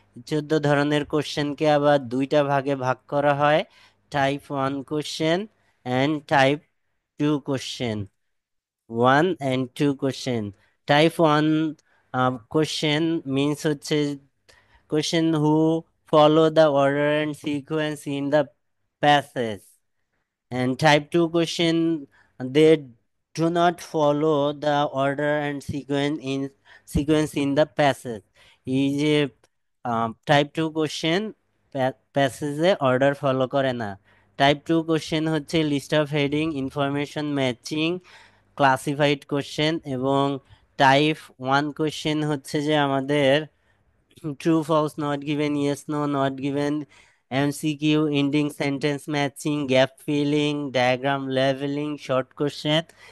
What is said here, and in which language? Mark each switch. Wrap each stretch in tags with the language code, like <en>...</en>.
<bn>14 ধরনের কোশ্চেনকে আবার দুইটা ভাগে ভাগ করা হয়: type 1 question and type 2 question.</bn> <en>1 and 2 question. Type 1 question means হচ্ছে question who follow the order and sequence in the passage. And type 2 question, they do not follow the order and sequence in the passage.</en> <bn>এই যে type 2 question প্যাসেজে order follow করে না। Type 2 question হচ্ছে list of heading, information matching, classified question. এবং type 1 question হচ্ছে যে আমাদের true false not given, yes no not given, MCQ, ending sentence matching, gap filling, diagram leveling, short question.</bn>